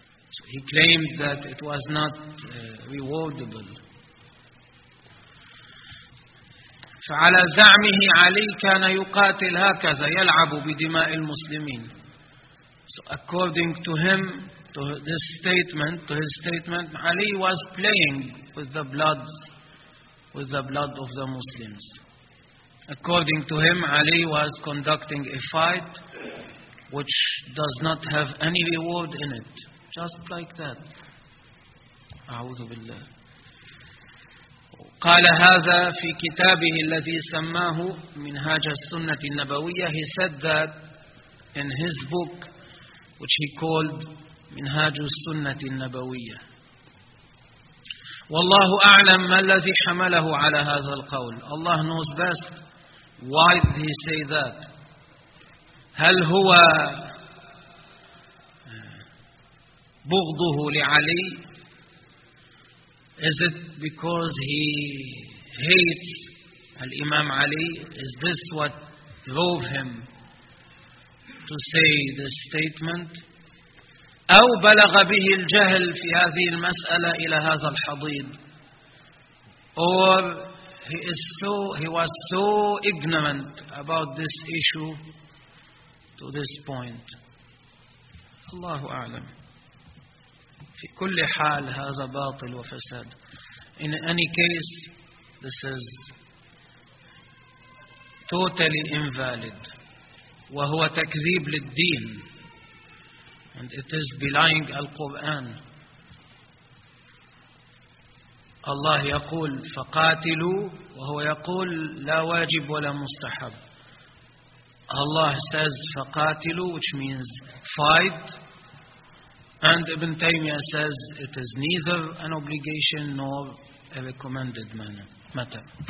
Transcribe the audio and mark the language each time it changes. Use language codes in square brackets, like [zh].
[en] So he claimed that it was not rewardable. [ar] فعلى زعمه علي كان يقاتل هكذا يلعب بدماء المسلمين. [en] So according to him, to his statement, Ali was playing with the blood with the blood of the Muslims. According to him, Ali was conducting a fight which does not have any reward in it. Just like that. A'udhu billah. [ar] قال هذا في كتابه الذي سماه منهاج السنة النبوية. [en] He said that in his book which he called منهاج السنة النبوية. [ar] والله أعلم ما الذي حمله على هذا القول. [en] Allah knows best. Why did he say that? [ar] هل هو بغضه لعلي؟ [en] Is it because he hates Imam Ali? Is this what drove him to say this statement? [ar] أو بلغ به الجهل في هذه المسألة إلى هذا الحضيض? [en] Or he was so ignorant about this issue to this point. [ar] الله أعلم. في كل حال هذا باطل وفساد. [en] In any case, this is totally invalid. [ar] وهو تكذيب للدين. [en] And it is belying Al-Quran. [ar] Allah يقول فقاتلوا, وهو يقول لا واجب ولا مستحب. [en] Allah says فقاتلوا, which means fight. And Ibn Taymiyyah says it is neither an obligation nor a recommended matter.